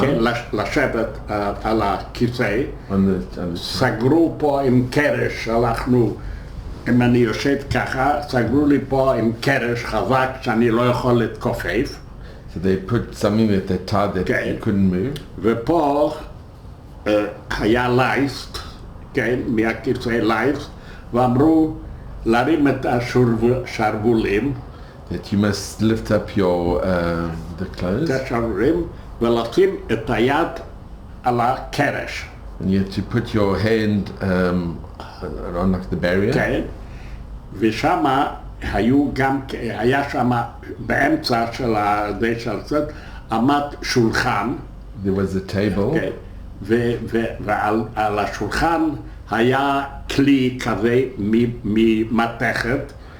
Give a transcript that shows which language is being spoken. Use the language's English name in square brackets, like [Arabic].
[Hebrew] כן, לשבת על הכיסא, סגרו פה עם קרש, הלכנו, אם אני יושב ככה, סגרו לי פה עם קרש חזק שאני לא יכול להתכופף. [English] So they put something that they tied that you couldn't move. [Hebrew] ופה היה לייסט, כן, מהכיסא לייסט, ואמרו להרים את השרוולים. [English] That you must lift up your the clothes. [Hebrew] את השרוולים, ולשים את היד על הקרש. [English] And you have to put your hand around like the barrier. [Hebrew] כן, ושמה היה שמה באמצע של זה עמד שולחן. [English] There was a table. [Hebrew] כן, ועל השולחן היה כלי כזה ממתכת.